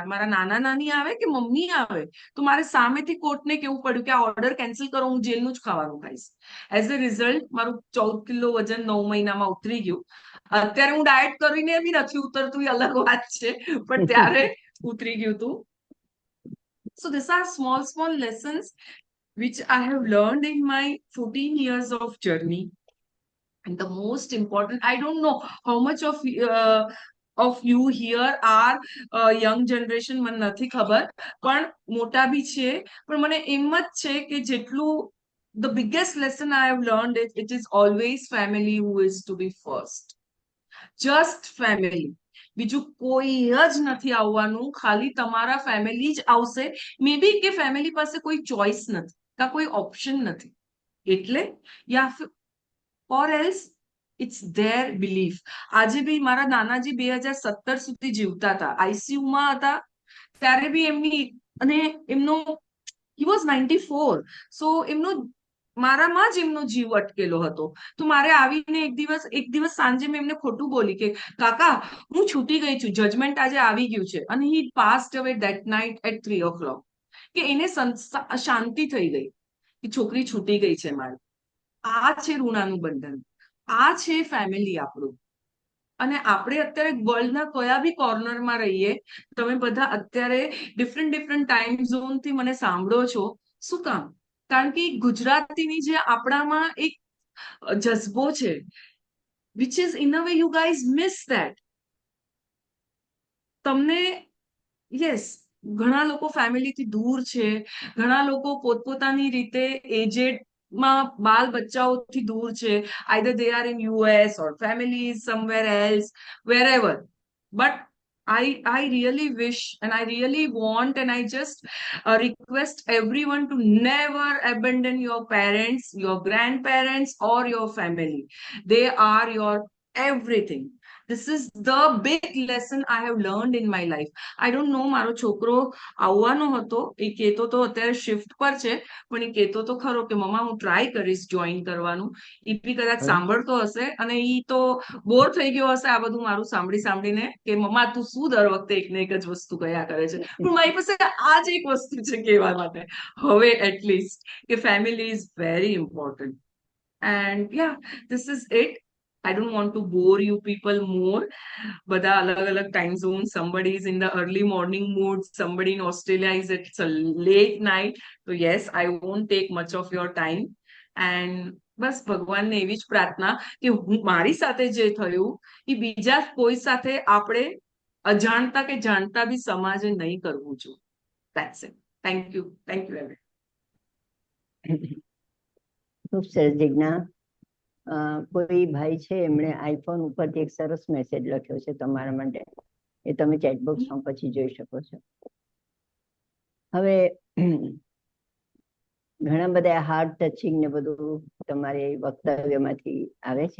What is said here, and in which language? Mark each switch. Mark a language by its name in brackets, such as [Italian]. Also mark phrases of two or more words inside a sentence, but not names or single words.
[Gujarati] મારા નાના નાની આવે કે મમ્મી આવે તો મારે સામેથી કોર્ટને કેવું પડ્યું કે આ [English] order cancel [Gujarati] કરો, હું જેલનું જ ખાવાનું ખાઈશ. [English] as a result [Gujarati] મારું 14 કિલો વજન 9 મહિનામાં ઉતરી ગયું. અત્યારે હું ડાયટ કરીને બી નથી ઉતરતું, એ અલગ વાત છે, પણ ત્યારે ઉતરી ગયું હતું. [English] so this are small lessons which I have learned in my 14 years of journey. And the most important, I don't know how much of you here are young generation, [Gujarati] મને નથી ખબર, પણ મોટા બી છે. પણ મને એમ જ છે કે જેટલું [English] the biggest lesson I have learned is it is always family who is to be first. Just family. [Gujarati] બીજું કોઈ જ નથી આવવાનું, ખાલી તમારા ફેમિલી જ આવશે. મે બી કે ફેમિલી પાસે કોઈ ચોઇસ નથી, કા કોઈ ઓપ્શન નથી, એટલે યા [English] or else it's their belief. [Gujarati] આજે બી મારા નાનાજી 2017 સુધી જીવતા હતા, આઈસીયુમાં હતા ત્યારે બી એમની, અને એમનો [English] he was 94, [Gujarati] સો એમનો મારામાં જ એમનો જીવ અટકેલો હતો. તો મારે આવીને એક દિવસ સાંજે મેં એમને ખોટું બોલી કે કાકા હું છૂટી ગઈ છું, જજમેન્ટ આજે આવી ગયું છે. [English] અને he passed away that night at 3 o'clock. [Gujarati] કે એને શાંતિ થઈ ગઈ કે છોકરી છૂટી ગઈ છે મારી. આ છે ઋણાનું બંધન, આ છે ફેમિલી આપણું. અને આપણે અત્યારે વર્લ્ડના કયા બી કોર્નરમાં રહીએ, તમે બધા અત્યારે [English] different time zone [Gujarati] થી મને સાંભળો છો. શું કામ? કારણ કે ગુજરાતીની જે આપણામાં એક જઝ્બો છે, [English] which is in a way you guys miss that. [Gujarati] તમને યસ, ઘણા લોકો ફેમિલીથી દૂર છે, ઘણા લોકો પોતપોતાની રીતે એજેડ માં બાલ બચ્ચાઓથી દૂર છે. [English] either they are in US or family is somewhere else, wherever. But I really wish and I really want and I just request everyone to never abandon your parents, your grandparents or your family. They are your everything. This is the big lesson I have learned in my life. I don't know, [Gujarati] મારો છોકરો આવવાનો હતો, એ કહેતો તો અત્યારે શિફ્ટ પર છે, પણ એ કહેતો તો ખરો કે મમ્મા હું ટ્રાય કરીશ જોઈન કરવાનું. એ બી કદાચ સાંભળતો હશે અને એ તો બોર થઈ ગયો હશે આ બધું મારું સાંભળીને કે મમ્મા તું શું દર વખતે એક ને એક જ વસ્તુ કયા કરે છે. પણ મારી પાસે આ જ એક વસ્તુ છે કહેવા માટે હવે એટલીસ્ટ, કે [English] family is very important. and ya, this is it. I don't want to bore you people more. [Gujarati] બધા અલગ [English] time zone. Somebody is in the early morning mood. Somebody in Australia is it's a late night. So yes, I won't take much of your time. [Gujarati] And બસ ભગવાનને એવી જ પ્રાર્થના કે મારી સાથે જે થયું એ બીજા કોઈ સાથે આપણે અજાણતા કે જાણતા બી સમાજે નહીં કરવું જોઈએ. [English] That's it. Thank you everyone. [Gujarati] ખૂબ સરસ જિજ્ઞા. કોઈ ભાઈ છે એમણે આઈફોન ઉપરથી એક સરસ મેસેજ લખ્યો છે તમારા માટે, એ તમે ચેટબોક્સમાં પછી જોઈ શકો છો. હવે ઘણા બધા [English] heart touching [Gujarati] ને બધું તમારી વક્તવ્યમાંથી આવે છે.